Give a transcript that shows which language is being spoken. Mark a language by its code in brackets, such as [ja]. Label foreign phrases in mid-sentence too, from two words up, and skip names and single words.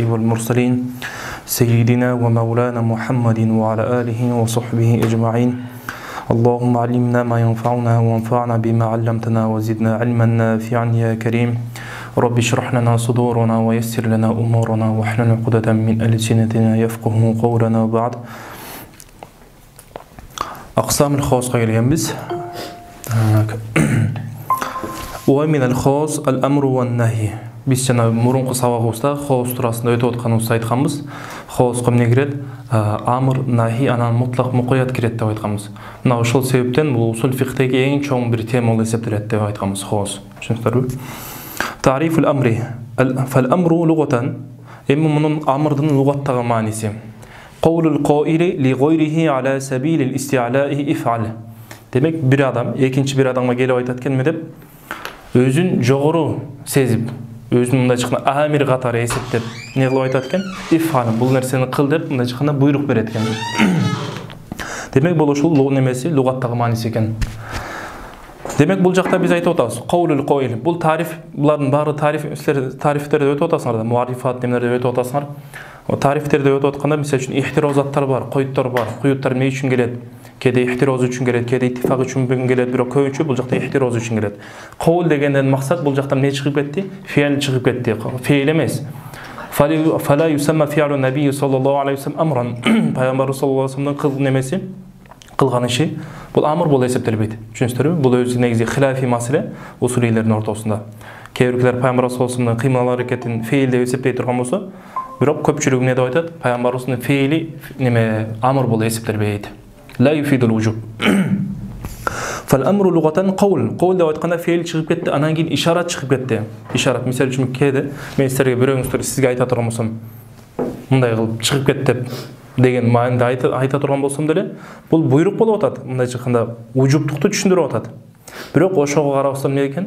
[ar] والمرسلين سيدنا ومولانا محمد وعلى آله وصحبه أجمعين اللهم علمنا ما ينفعنا وانفعنا بما علمتنا وزدنا علما نافعا يا كريم رب اشرح لنا صدورنا ويسر لنا أمورنا واحلل عقدة من ألسنتنا يفقهوا قولنا بعد أقسام الخاص غير ينبس ومن الخاص الأمر والنهي. [ky] Biz жана мурунку сабагыбызда хоос туурасында өтүп атканыбызды айтканбыз. Хооска эмне кирет? Амр, нахи, анан мутлак мукаят кирет деп айтканбыз. Мына ошол себептен бул усул фикхдеги эң чоң бир тема болуп эсептелет деп айтканбыз хоос. [ar] Түшүнүктүрбү? تعريف الأمر فالأمر لغة. [ky] Эми мунун амрдын лугаттагы мааниси. [ar] قول القائل لغيره على سبيل الاستعلاء افعل. [ky] Demek bir adam, ekинчи bir adamga келип айтат экен деп өзүн жогору сезип, өзүнүн мындай чыккан амир катары эсептеп, эмне кылып айтат экен? Иф'ал, бул нерсени кыл деп мындай чыкканда буйрук берет экен. Демек бул ошол немеси лугаттагы мааниси экен. Демек бул жакта биз айтып атабыз. [ar] قول القائل. [ky] Бул тариф, булардын баары тарифтерде өтүп атасыңар да, муарифат немелерде өтүп атасыңар. Тарифтерде өтүп атканда мисалы үчүн ихтирозаттар бар, коюттар бар. Коюттар эмне үчүн келет? Кеде ихтироз үчүн келет, кеде иттифак үчүн келет, бирок көбүнчө бул жакта ихтироз үчүн келет. Кол дегенден максат бул жакта эмне чыгып кетти? Фейл чыгып кетти. Фейл эмес. [ar] فلا يسمى فعل النبي صلى الله عليه وسلم أمرا. [ky] Пайгамбар [ar] صلى الله عليه وسلم [ky] кылган немеси, кылган иши бул амр болуп эсептелбейт. Түшүнүңүздөрбү? Бул өзү негизи хилафи маселе усулийлердин ортосунда. Кээ бирлер пайгамбар [ar] صلى الله عليه وسلم [ky] кыймыл аракетин фейл деп эсептей турган болсо, бирок көпчүлүгү эмне деп айтат? Пайгамбарыбыздын фейли неме амр болуп эсептелбейт. [ar] لا يفيد الوجوب. فالامر لغه قول [ky] деп айтканда фейл чыгып кетти, анан кийин ишарат чыгып кетти. Ишарат мисалы үчүн кээде мен силерге бирөөңүздөр сизге айта турган болсом, мындай кылып чыгып кет деп деген маанida айта турган болсом деле, бул буйрук болуп атат. Мындай чыкканда вужубтукту түшүндүрүп атат. Бирок ошого карабастан эмне экен?